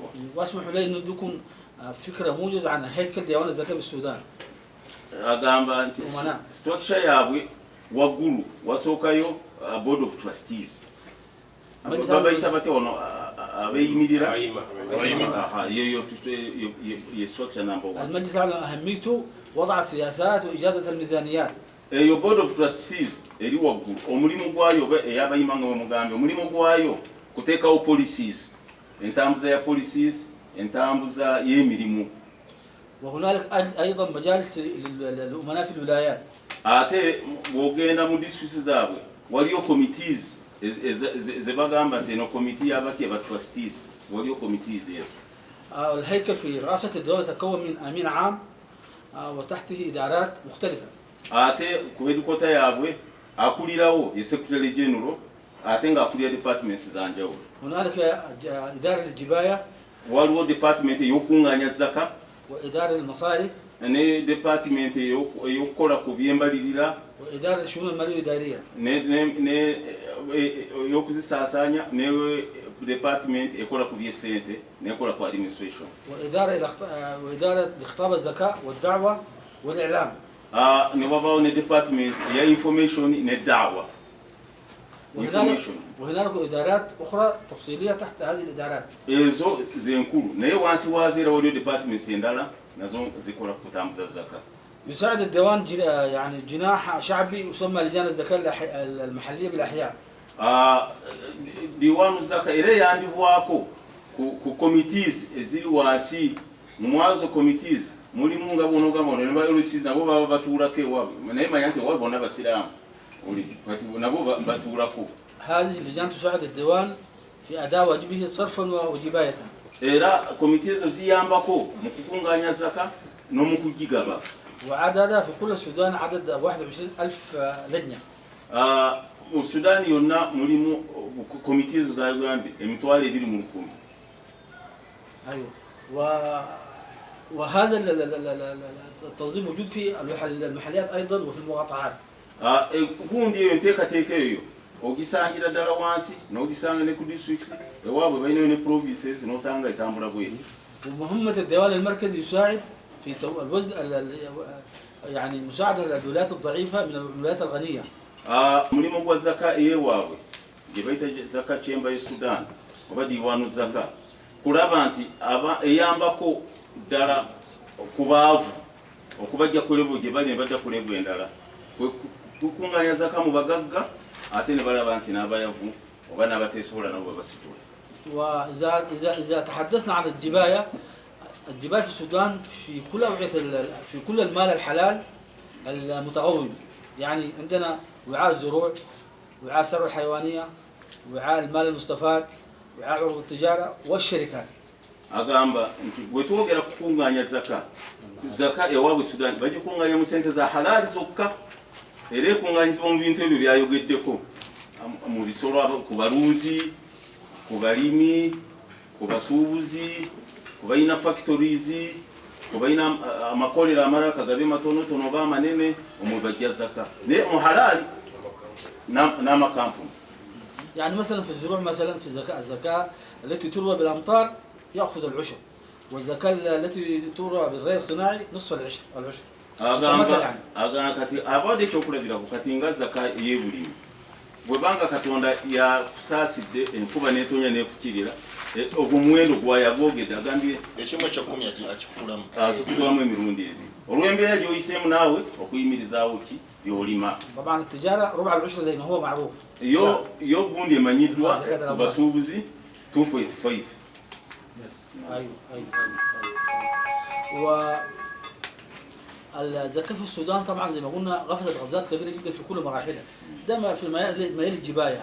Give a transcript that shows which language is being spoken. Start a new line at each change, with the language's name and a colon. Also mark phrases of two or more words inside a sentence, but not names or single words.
Arabic: واسمحوا لي أن أديكم فكرة موجزة عن هيكل ديوان الزكاة بالسودان.
Ganda: agamba nti
English: structure yaabwe
Ganda: waggulu wasookayo
English: board of trustees
Ganda: babayita bate ono abeeyimirira ye
English: structure number 1.
Arabic: المجلس على أهميته وضع السياسات وإجازة الميزانيات.
Ganda: eyo
English: board of trustees
Ganda: eri waggulu omulimu gwayo eyabayima nga wemugambe omulimu gwayo kuteekawo policies entambuza ya policies entambuza y'emirimu.
Arabic: وهنالك أيضا مجالس للأمناء في الولايات.
Ganda: ate bwogenda mu districts zaabwe waliyo committees ze bagamba nti eno committee y'abaki aba trustees waliyo committees ezo.
Arabic: الهيكل في رئاسة الدولة يتكون من أمين عام وتحته إدارات مختلفة.
Ganda: ate ku headquarter yaabwe akulirawo ye
English: secretary general
Ganda: ate nga akulira departments za njawulo.
Arabic: هنالك إدارة الجباية.
Ganda: waliwo department ey'okuŋŋaanya zaka.
Arabic: وإدارة المصارف.
Ganda: ne department eyokukola ku byembalirira.
Arabic: وإدارة الشؤون المالية والإدارية.
Ganda: ne eyokuzisaasaanya ne department ekola ku by'essente nekola ku administration.
Arabic: وإدارة إخطاب الزكاة والدعوة والإعلام.
Ganda: ne wabaawo ne department ya information ne da'wa.
Arabic: وهنالك إدارات أخرى تفصيلية تحت هذه الإدارات.
Ganda: ezo zenkulu naye wansi wazeera waliyo departments endala nazo zikola kutambuza zaka.
Arabic: يساعد الديوان يعني جناح شعبي يسمى لجان الزكاة المحلية بالأحياء.
Ganda: diwaanu zaka era yandibwako ku committees eziri wansi mwazo committees mulimu nga bono gamono ne ba LCs nabo baba batuulako ewaabwe naye manya nti ewaabwe bonna basiraamu kati nabo batuulako.
Arabic: هذه اللجان تساعد الديوان في أداء واجبه صرفا وجباية.
Ganda: era committee ezo ziyambako mu kukungaanya zaka n'omu kugigaba.
Arabic: وعددها في كل السودان عدد 21,000 لجنة.
Ganda: mu Sudan yonna mulimu committee ezo zagambye emitwalo 20,000.
Arabic: أيوة. وهذا التنظيم موجود في المحليات أيضا وفي المقاطعات.
Ganda: gundi eyo enteekateeka eyo ogisangira ddala wansi n'ogisanga ne ku districts ewaabwe balinayo ne provinces n'osanga etambula bweti.
Arabic: ومهمة الديوان المركزي يساعد في الوزن يعني مساعدة الولايات الضعيفة من الولايات الغنية.
Ganda: mulimo gwa zaka eyewaabwe gye bayita zaka chamber ya Sudan oba diwaanu zaka kulaba nti eyambako ddala ku baavu okubajja ku level gye bali ne bajja ku level endala tukunganya zaka mu bagagga ate ne balaba nti n'abayavu oba n'abateesobola nabo babasitula.
Arabic: وإذا تحدثنا عن الجباية في السودان في كل في كل المال الحلال المتغول، يعني عندنا وعاء الزروع، وعاء الثروة الحيوانية، وعاء المال المستفاد، وعاء عروض التجارة والشركات.
Ganda: agamba nti bwe twogera kukunganya zaka ewaabwe Sudan bagikunganya mu sente za halali zokka era ekunganyizibwa mu bintu ebyo byayogeddeko mu bisolo ku balunzi, ku balimi, ku basuubuzi, ku balina factories, ku balina amakolero amalala kagabe matonotono oba amanene omwe bajja zaka naye mu halali n'amakampuni.
Arabic: يعني مثلا في الزروع مثلا في الزكاة التي تروى بالأمطار يأخذ العشر، والزكاة التي تروى بالري الصناعي نصف العشر.
Ganda: agamba kati abawadde ekyokulabirako kati nga zaka ey'ebulimi bwebanga katonda yakusaasidde enkuba n'etonya n'efukirira ogwo muwendo gwayagwogedde agambye ekimu ekya 10 akikutulamu emirundi ebiri olw'embeera gy'oyiseemu naawe okuyimirizaawo ki by'olima.
Arabic: طبعا التجارة ربع العشر زي ما هو معروف.
Ganda: yo gundi emanyiddwa ku basuubuzi 2.5.
Arabic: ايوه. والزكاة في السودان طبعا زي ما قلنا غفزت غفزات كبيرة جدا في كل مراحلها، ده في ميال الجباية.